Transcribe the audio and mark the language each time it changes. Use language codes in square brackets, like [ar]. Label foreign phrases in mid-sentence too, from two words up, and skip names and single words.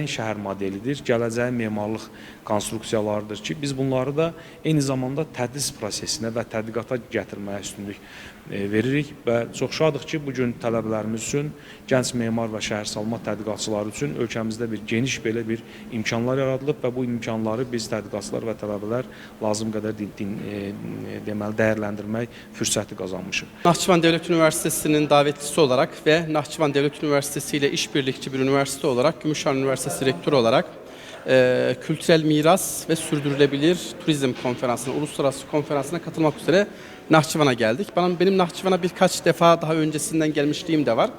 [az] şəhər modelidir, gələcəyin memarlıq konstruksiyalarıdır ki, biz bunları da eyni zamanda tədris prosesinə və tədqiqata gətirməyə üstünlük veririk və çox şadıq ki, bugün tələbələrimiz üçün, gənc memar və şəhərsalma tədqiqatçıları üçün ölkəmizdə bir geniş belə bir imkanlar yaradılıb və bu imkanları biz tədqiqatçılar və tələbələr lazım qədər deməli dəyərləndirmək fürsəti qazanmışıq. [tr] Naxçıvan Dövlət Üniversitesi'nin davetlisi olarak ve Naxçıvan Devlet Üniversitesi ile işbirlikçi bir üniversite olarak, Gümüşhane Üniversitesi Rektörü olarak kültürel miras ve sürdürülebilir turizm konferansına, uluslararası konferansına katılmak üzere Naxçıvan'a geldik. Benim Naxçıvan'a birkaç defa daha öncesinden gelmişliğim de var.